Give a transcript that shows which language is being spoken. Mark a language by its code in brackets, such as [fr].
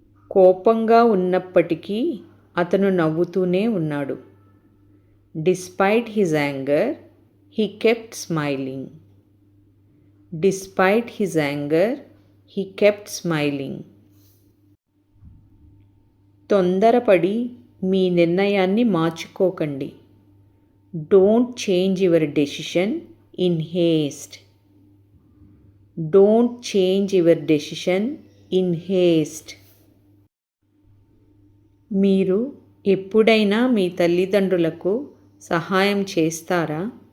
[te] కోపంగా ఉన్నప్పటికీ అతను నవ్వుతూనే ఉన్నాడు. [en] Despite his anger, he kept smiling. Despite his anger, he kept smiling. [te] తొందరపడి మీ నిర్ణయాన్ని మార్చుకోకండి. [en] Don't change your decision in haste. Don't change your decision in haste. [te] మీరు ఎప్పుడైనా మీ తల్లిదండ్రులకు సహాయం చేస్తారా?